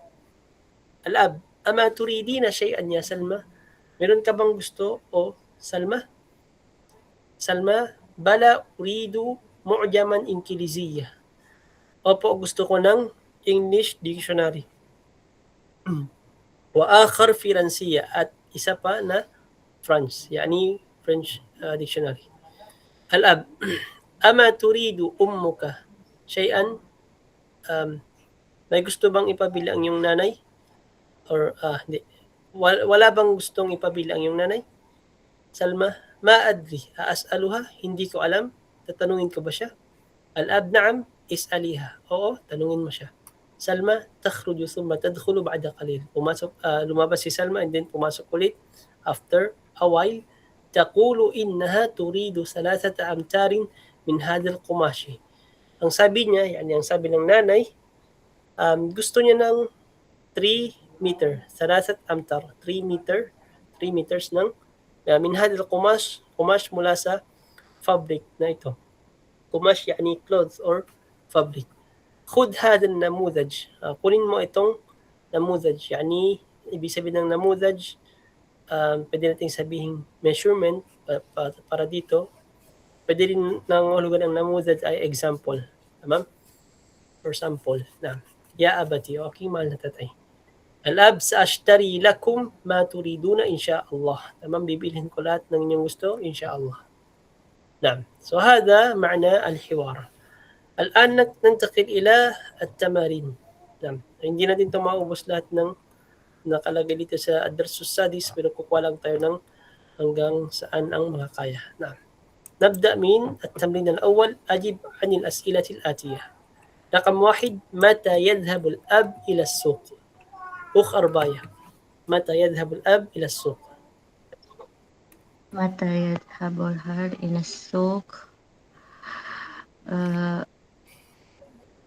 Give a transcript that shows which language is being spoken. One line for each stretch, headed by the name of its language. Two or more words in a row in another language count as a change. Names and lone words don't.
Arabic: Al-ab. أما تريدين شيئا يا سلمى?
Filipino: Meron ka bang gusto o Salma?
Arabic: سلمى، بلى أريد معجما إنجليزيا.
Filipino: Opo, gusto ko ng
English: English dictionary.
Arabic: وآخر فرنسية
Filipino: at isa pa na French, yani
English: French dictionary.
Arabic: Al-ab. أما تريد أمك شيئا?
Filipino: May gusto bang ipabili ang iyong nanay? Or hindi. Wala bang gustong ipabili ang iyong nanay?
Arabic: سلمى، ما أدري. أسألها?
Filipino: Hindi ko alam. Tatanungin ko ba siya?
Arabic: الأب، نعم. اسأليها.
Filipino: Oo, tanungin mo siya.
Arabic: سلمى، تخرج ثم تدخل بعد قليل.
Filipino: Lumabas si Salma
English: and then
Filipino: pumasok ulit
English: after a while.
Arabic: تقول إنها تريد 3 أمتار من هذا القماش.
Filipino: Ang sabi niya, yani ang sabi ng nanay, gusto niya ng 3 meter, 3 amtar, 3 meters ng
Arabic: من هذا القماش,
Filipino: qumash mula sa fabric na ito.
Arabic: قماش يعني
English: clothes or fabric.
Arabic: خذ هذا النموذج.
Filipino: Kunin mo itong namudhaj. Yani, ibig sabihin ng namudhaj, pwede nating sabihin measurement para dito. Pwede rin nangahulugan ng namudhaj ay example. Tama?
English: Or sample.
Filipino: Na.
Arabic: يا أبتي,
Filipino: okay, mahal na tatay.
Arabic: الأب، سأشتري لكم ما تريدون إن شاء الله.
Filipino: Tama, bibilhin ko lahat ng inyong gusto,
Arabic: insha'Allah. نعم. So هذا معنى الحوار. الآن ننتقل إلى التمارين. نعم.
Filipino: Hindi natin ito maubos lahat ng nakalagay dito sa
Arabic: الدرس السادس,
Filipino: pero kukuha lang tayo ng hanggang saan ang makakaya.
Arabic: نعم. نبدأ من التمرين الأول. أجب عن الأسئلة الآتية. رقم 1. متى يذهب الأب إلى السوق؟ أخ أرباية. متى يذهب الأب إلى السوق؟ متى يذهب الأب إلى السوق؟